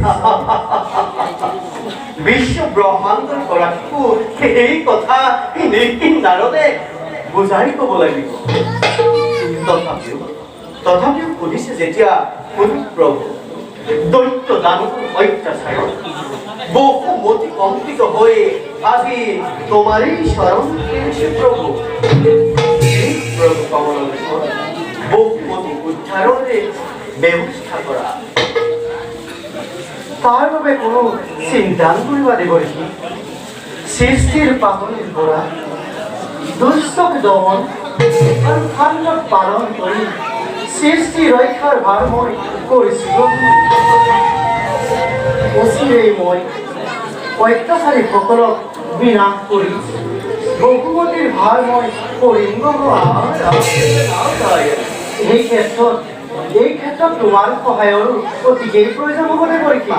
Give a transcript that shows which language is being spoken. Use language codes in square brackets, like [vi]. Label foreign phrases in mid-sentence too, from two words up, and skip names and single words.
[as] বিশ্ব ব্ৰহ্মাণ্ডৰ গৰাকীকো এই কথা নিখিল নাৰদে বুজাই ক'ব লাগিব তথাপিও সুধিছে যেতিয়া শুনি প্ৰভু দৈত্য দানৱ অত্যাচাৰত বহুমতি কম্পিত [bn] হয়ে আজি তোমারই শরণ পেয়েছে প্রভু প্রভু কমলেশ্বর বহুমতি উদ্ধারের ব্যবস্থা করা [as] তার বাবে কোনো চিন্তা করিবা দেবৰী সৃষ্টিৰ পাতনিৰ পৰা দুষ্টক দমন আৰু ঠাণ্ডক পালন কৰি সৃষ্টি ৰক্ষাৰ ভাৰ মই কৰিছিলোঁ অচিৰেই মই অত্যাচাৰীসকলক বিনাশ কৰি বহুমতিৰ ভাৰ মই কৰিম এই ক্ষেত্ৰত তোমাৰ সহায়ৰ অতিকেই প্ৰয়োজন হ'ব দেবৰী